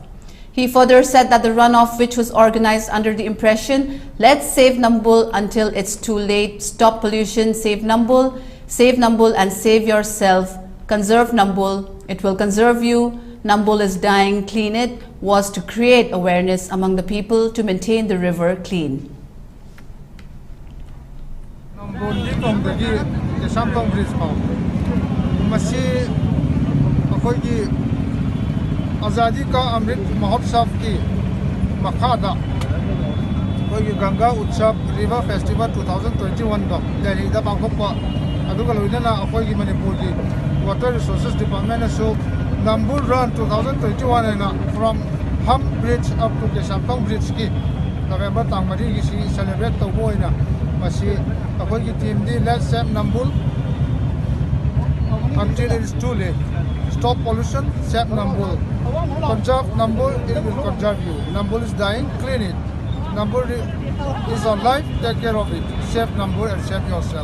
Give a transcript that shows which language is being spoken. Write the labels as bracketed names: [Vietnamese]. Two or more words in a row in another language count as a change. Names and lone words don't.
[English] He further said that the runoff, which was organized under the impression, let's save Nambul until it's too late, stop pollution, save Nambul and save yourself, conserve Nambul, it will conserve you, Nambul is dying, clean it, was to create awareness among the people to maintain the river clean. [Manipuri] Azadi Ka Amrit Mahotsav ki makhada koi Ganga Utsav River Festival 2021 da Delhi da bangkokpa aduga loinana akoi gi Manipur gi Water Resources Department so Nambul Run 2021 na [English] from Hum Bridge up to Keshamthong Bridge [Manipuri] ki November tangmari gi si celebrate to boina masi akoi gi team di [English] let's save Nambul until it is too late. Stop pollution, save Nambul. Conserve Nambul, it will conserve you. Nambul is dying, clean it. Nambul is alive, take care of it. Save Nambul and save yourself.